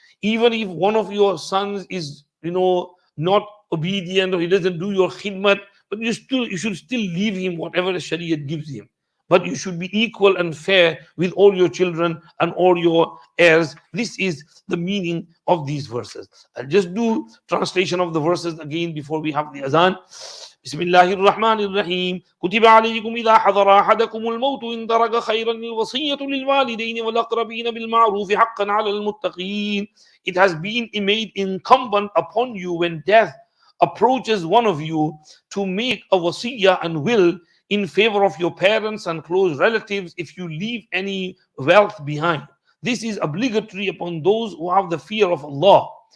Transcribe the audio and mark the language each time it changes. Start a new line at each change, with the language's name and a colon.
English: Even if one of your sons is not obedient or he doesn't do your khidmat, but you should still leave him whatever the Sharia gives him. But you should be equal and fair with all your children and all your heirs. This is the meaning of these verses. I'll just do translation of the verses again before we have the azan.
Arabic: بسم الله الرحمن الرحيم كتب عليكم إذا حضر أحدكم الموت إن ترك خيرا الوصية للوالدين والأقربين بالمعروف حقا على المتقين.
English: It has been made incumbent upon you when death approaches one of you to make a wasiyah and will in favor of your parents and close relatives if you leave any wealth behind. This is obligatory upon those who have the fear of Allah.